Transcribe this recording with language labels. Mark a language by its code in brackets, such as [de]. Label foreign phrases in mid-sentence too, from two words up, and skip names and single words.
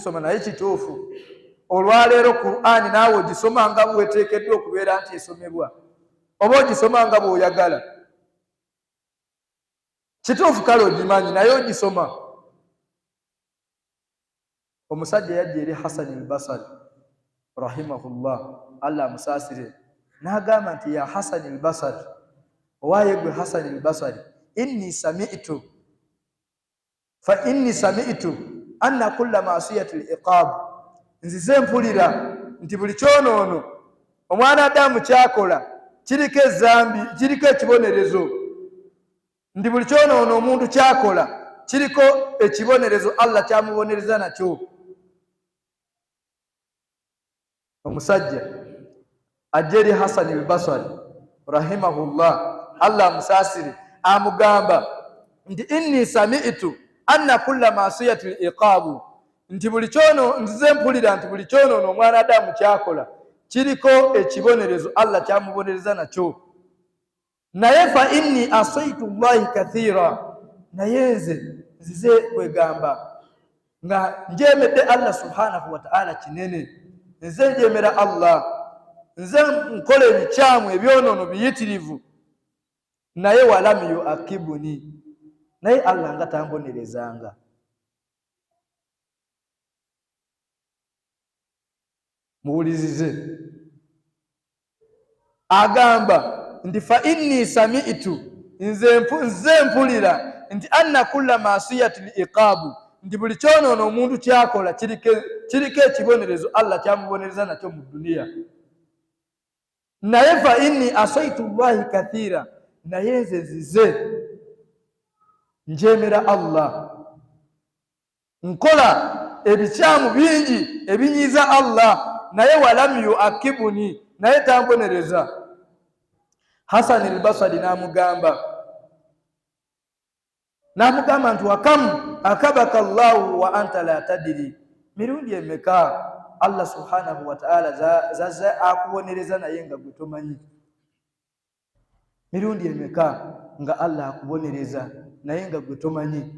[lg] Naye kituufu olwaleero Qur'ani naawe ogisoma nga bweteekeddwa okubeera nti esomebwa, oba ogisoma nga bw'oyagala. Kituufu kale ogimanyi naye ogisoma. Omusajja yajja eri Hasan al-Basri rahimahullah, Allah amusaasire, n'agamba nti ya Hasan al-Basri, owaaye gwe Hasan al-Basri, inni [ar] سمعت أن كل معصية عقاب, [lg] nzize mpulira nti buli kyonoono omwana Adamu kyakola kiriko ezambi, kiriko ekibonerezo, nti buli kyonoono omuntu kyakola kiriko ekibonerezo Allah kyamubonereza nakyo. Omusajja ajja eri Hasan al-Basri rahimahullah, Allah amusaasire, amugamba nti [ar] إني سمعت أن كل معصية عقاب, [lg] nti buli kyono nzize mpulira nti buli kyonoono omwana Adamu kyakola kiriko ekibonerezo Allah kyamubonereza nakyo. [ar] Naye فإني عصيت الله كثيرا, [lg] naye nzize kwegamba nga njemedde [ar] الله سبحانه وتعالى [lg] kinene, nze njemera Allah, nze nkola ebikyamu ebyonoono biyitirivu, naye [ar] ولم يعاقبني, [lg] naye Allah nga tambonerezanga. Muwulirize, agamba nti [ar] فإني سمعت, [lg] nze mpulira nti [ar] أن كل معصية عقاب, [lg] nti buli kyonoono omuntu kyakola kiriko ekibonerezo Allah kyamubonereza nakyo mu duniya. [ar] Naye فإني عصيت الله كثيرا, [lg] naye nzize njemera Allah, nkola ebikyamu bingi ebinyiza Allah, naye [ar] ولم يعاقبني, [lg] naye tambonereza. Hasan al-Basri n'amugamba nti [ar] وكم عاقبك الله وأنت لا تدري, [lg] mirundi emeka [ar] الله سبحانه وتعالى [lg] zaza akubonereza naye nga gwe tomanyi? Mirundi emeka nga Allah akubonereza naye nga gwe tomanyi?